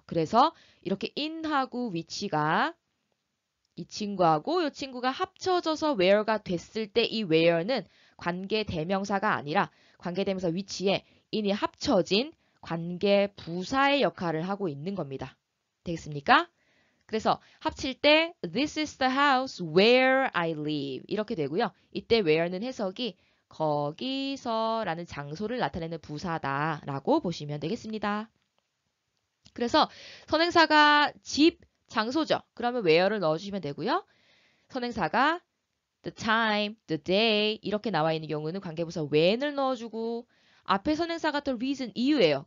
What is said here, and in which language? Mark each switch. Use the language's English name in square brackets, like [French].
[Korean] 그래서 이렇게 in하고 which가 이 친구하고 이 친구가 합쳐져서 where가 됐을 때 이 where는 관계 대명사가 아니라 관계 대명사 which에 in이 합쳐진 관계 부사의 역할을 하고 있는 겁니다. 되겠습니까? 그래서 합칠 때 [English] This is the house where I live [Korean] 이렇게 되고요. 이때 where는 해석이 거기서라는 장소를 나타내는 부사다라고 보시면 되겠습니다. 그래서 선행사가 집, 장소죠. 그러면 where를 넣어주시면 되고요. 선행사가 the time, the day 이렇게 나와 있는 경우는 관계부사 when을 넣어주고 앞에 선행사가 the reason, 이유예요.